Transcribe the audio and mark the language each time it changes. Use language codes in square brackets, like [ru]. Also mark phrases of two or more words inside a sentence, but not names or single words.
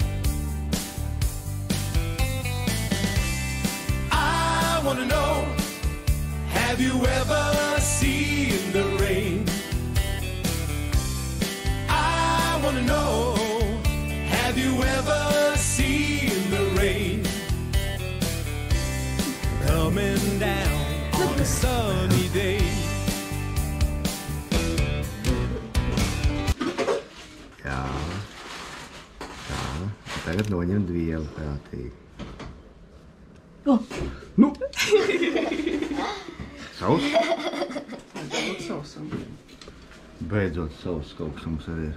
[en] I wanna know, have you ever seen the rain? wanna know, have you ever seen the rain coming down on a sunny day? [lv] Jā. Tā. Tagad noņem vielu prātīgi. Nu! Savs? Beidzot savs kaut kas mums arī ir.